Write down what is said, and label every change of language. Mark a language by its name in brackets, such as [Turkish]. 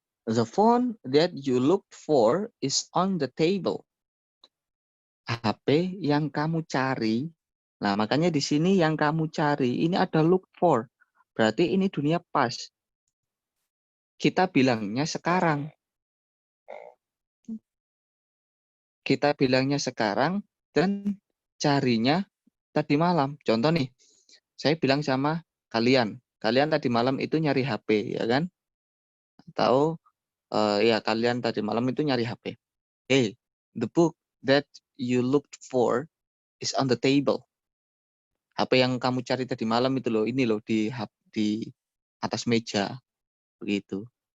[English] The phone that you looked for is on the table. [Indonesian] HP yang kamu cari. Nah, makanya di sini yang kamu cari ini ada look for. Berarti ini dunia pas. Kita bilangnya sekarang. Kita bilangnya sekarang dan carinya tadi malam. Contoh nih, saya bilang sama kalian tadi malam itu nyari HP, ya kan? Atau ya kalian tadi malam itu nyari HP. [English] Hey, the book that you looked for is on the table. [Indonesian] HP yang kamu cari tadi malam itu loh, ini loh di atas meja, begitu.